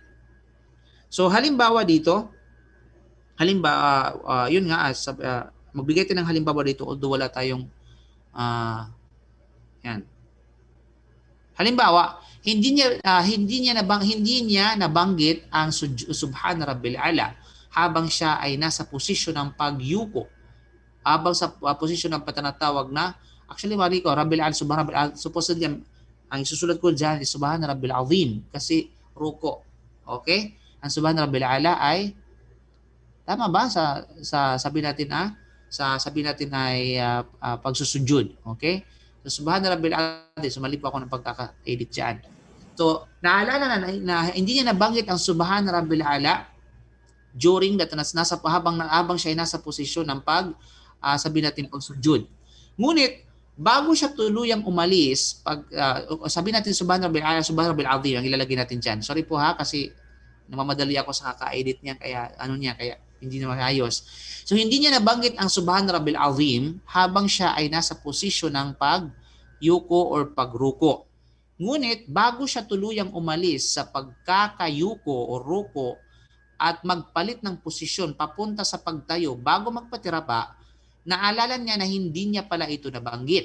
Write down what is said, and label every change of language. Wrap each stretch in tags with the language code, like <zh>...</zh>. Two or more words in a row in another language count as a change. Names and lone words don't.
<tl>So halimbawa dito, yun nga, magbigay tayo ng halimbawa dito although wala tayong yan. Halimbawa, hindi niya nabanggit ang subhana rabbil ala habang siya ay nasa posisyon ng pagyuko. Habang sa posisyon ng patanatawag na actually mali ko</tl> <ar>ربي الأعلى سبحان ربي الأعلى,</ar> <tl>supposedly ang isusulat ko diyan is</tl> <ar>سبحان ربي العظيم</ar> <tl>kasi ruko. Okay? Ang</tl> <ar>سبحان ربي الأعلى</ar> <tl>ay tama ba sa sabi natin ay pagsusujud. Okay? So,</tl> <ar>سبحان ربي العظيم.</ar> <tl>So, mali po ako ng pagkaka-edit dyan. So, naalala na hindi niya nabanggit ang</tl> <ar>سبحان ربي الأعلى</ar> <en>during that</en> <tl>habang siya ay nasa posisyon ng sabi natin pagsujud. Ngunit, bago siya tuluyang umalis, sabi natin</tl> <ar>سبحان ربي الأعلى، سبحان ربي العظيم,</ar> <tl>ang ilalagay natin dyan. Sorry po kasi namamadali ako sa kaka-edit niya, kaya hindi na maayos. So, hindi niya nabanggit ang</tl> <ar>سبحان ربي العظيم</ar> <tl>habang siya ay nasa posisyon ng pagyuko or pagruko. Ngunit, bago siya tuluyang umalis sa pagkakayuko o ruko at magpalit ng posisyon papunta sa pagtayo bago magpatira pa, naalala niya na hindi niya pala ito nabanggit.</tl>